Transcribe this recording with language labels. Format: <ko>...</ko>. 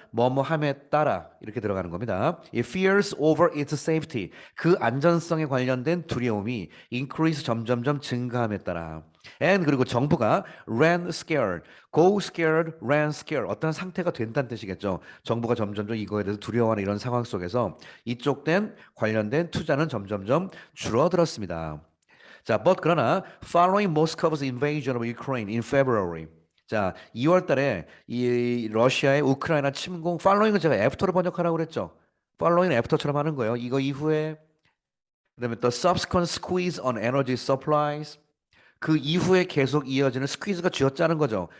<ko>뭐뭐함에 따라 이렇게 들어가는 겁니다. 이</ko> <en>fears over its safety</en> <ko>그 안전성에 관련된 두려움이 increase 점점점 증가함에 따라 and 그리고 정부가</ko> <en>ran scared, go scared, ran scared</en> <ko>어떤 상태가 된다는 뜻이겠죠. 정부가 점점점 이거에 대해서 두려워하는 이런 상황 속에서 이쪽 관련된 투자는 점점점 줄어들었습니다.</ko> <en>자, but 그러나 following Moscow's invasion of Ukraine in February.</en> <ko>자, 2월 달에 이 러시아의 우크라이나 침공 following은 제가 after로 번역하라고 그랬죠. following은 after처럼 하는 거예요. 이거 이후에 그다음에 또</ko> <en>subsequent squeeze on energy supplies</en> <ko>그 이후에 계속 이어지는 스퀴즈가 쥐어짜는 거죠.</ko>